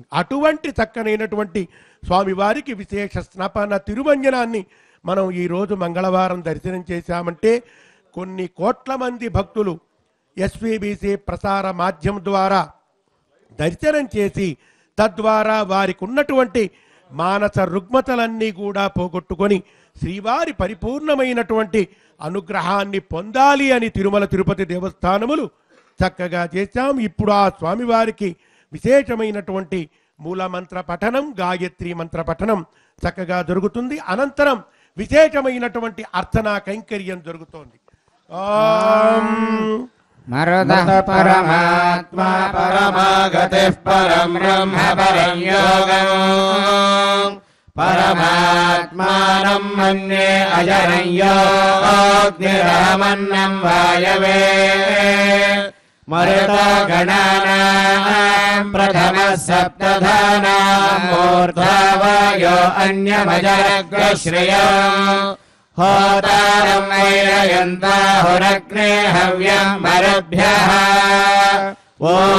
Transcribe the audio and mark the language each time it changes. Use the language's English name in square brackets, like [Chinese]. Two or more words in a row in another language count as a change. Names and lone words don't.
[Telugu] అటువంటి చక్కనైనటువంటి స్వామివారికి విశేష స్నపన తిరుమంజనాన్ని మనం ఈరోజు మంగళవారం దర్శనం చేశామంటే కొన్ని కోట్ల మంది భక్తులు ఎస్వీబీసీ ప్రసార మాధ్యమం ద్వారా దర్శనం చేసి తద్వారా వారికి ఉన్నటువంటి మానస రుగ్మతలన్నీ కూడా పోగొట్టుకొని శ్రీవారి పరిపూర్ణమైనటువంటి అనుగ్రహాన్ని పొందాలి అని తిరుమల తిరుపతి దేవస్థానములు చక్కగా చేశాం. ఇప్పుడు ఆ స్వామివారికి విశేషమైనటువంటి మూలమంత్ర పఠనం, గాయత్రి మంత్ర పఠనం చక్కగా జరుగుతుంది. అనంతరం విశేషమైనటువంటి అర్చనా కైంకర్యం జరుగుతోంది. [Sanskrit] मरुतः परमात्मा परमागतिः परं ब्रह्म परं योगम् परमात्मानं मन्ये अजरं योऽग्निरहमन्नं वायवे मरुतगणानां प्रथमः सप्तधानां मूर्धावायो अन्यमजरग्रश्रियम् होतारं वैरयन्ताहुरग्ने हव्यं मरुद्भ्यः ॐ